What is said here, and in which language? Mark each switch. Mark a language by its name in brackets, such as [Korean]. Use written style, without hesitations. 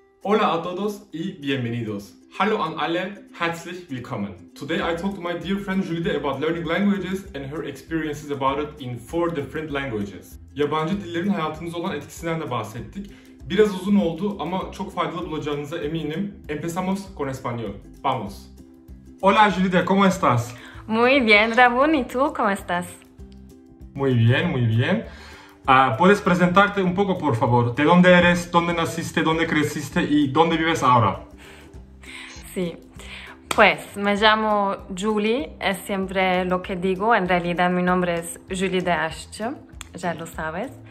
[Spanish] Hola a todos y bienvenidos. [German] Hallo an alle, herzlich willkommen. [English] Today I talked to my dear friend Jülide about learning languages and her experiences about it in 4 different languages. [Turkish] Yabancı dillerin hayatımıza olan etkisinden de bahsettik. Biraz uzun oldu ama çok faydalı bulacağınıza eminim. [Spanish] Empezamos con español. Vamos. Hola Jülide, ¿cómo estás? Muy bien, Rabun, ¿y tú cómo estás? Muy bien, muy bien. ¿Puedes presentarte un poco, por favor? ¿De dónde eres, dónde naciste, dónde creciste y dónde vives ahora? Sí, pues me llamo Julie, es siempre lo que digo, en realidad mi nombre es Jülide Aşçı, ya lo sabes.